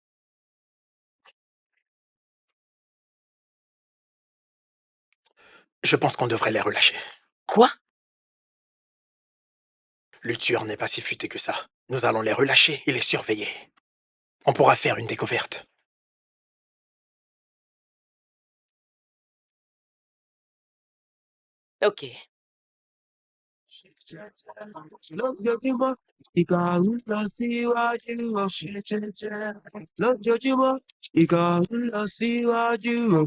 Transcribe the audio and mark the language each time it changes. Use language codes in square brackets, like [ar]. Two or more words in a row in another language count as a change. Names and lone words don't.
[fr] Je pense qu'on devrait les relâcher. Quoi? Le tueur n'est pas si futé que ça. Nous allons les relâcher et les surveiller. On pourra faire une découverte. Ok. [yo] Lójoojúmọ́, ìkà ń lọ síwájú o. Lójoojúmọ́, ìkà ń lọ síwájú o.